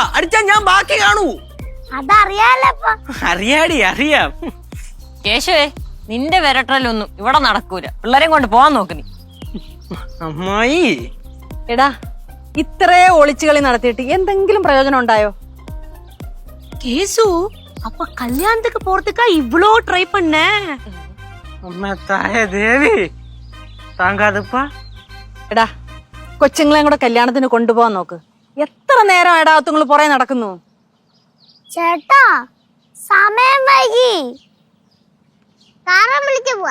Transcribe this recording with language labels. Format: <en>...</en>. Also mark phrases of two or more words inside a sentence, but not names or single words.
<ml>അടിച്ചാ ഞാൻ ബാക്കി കാണൂ. അതറിയാലോ. അറിയാം. കേശുവേ നിന്റെ വിരട്ടലൊന്നും ഇവിടെ നടക്കൂല. പിള്ളേരെയും കൊണ്ട് പോവാൻ നോക്ക് നീ. അമ്മായി എടാ ഇത്രേ ഒളിച്ചുകളി നടത്തിയിട്ട് എന്തെങ്കിലും പ്രയോജനം ഉണ്ടായോ?</ml> <ta>கேசு அப்ப கல்யாணத்துக்கு போறதுக்கா இவ்ளோ ட்ரை பண்ண? அம்மா தாய தேவி தாங்காதப்பா.</ta> <ml>എടാ കൊച്ചുങ്ങളെയും കൂടെ കല്യാണത്തിന് കൊണ്ടുപോകാൻ നോക്ക്. എത്ര നേരം എടാ തുങ്ങൾ പുറകെ നടക്കുന്നു? ചേട്ടാ സമയം വൈകി. കാറ് വിളിച്ചു പോവാ.</ml>